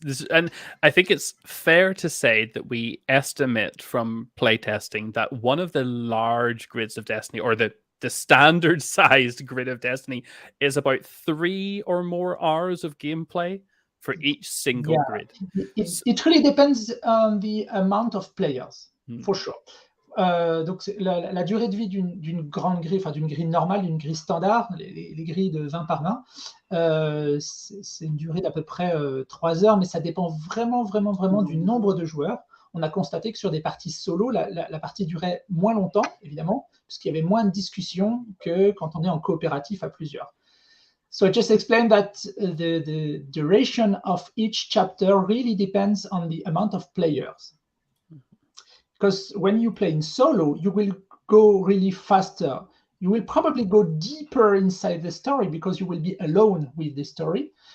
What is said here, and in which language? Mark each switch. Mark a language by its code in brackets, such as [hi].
[en] And I think it's fair to say that we estimate from playtesting that one of the large grids of Destiny, or the standard sized grid of Destiny, is about 3 or more hours of gameplay for each single grid. It really depends on the amount of players, for sure. [fr] Donc la durée de vie d'une grande grille, enfin d'une grille normale, d'une grille standard, les grilles de 20 par 20, c'est une durée d'à peu près 3 heures, mais ça dépend vraiment du nombre de joueurs. On a constaté que sur des parties solo, la partie durait moins longtemps, évidemment, puisqu'il y avait moins de discussions que quand on est en coopératif à plusieurs. [en] So I just explained that the duration of each chapter really depends on the amount of players. Because when you play in solo, you will go really faster. You will probably go deeper inside the story because you will be alone with the story.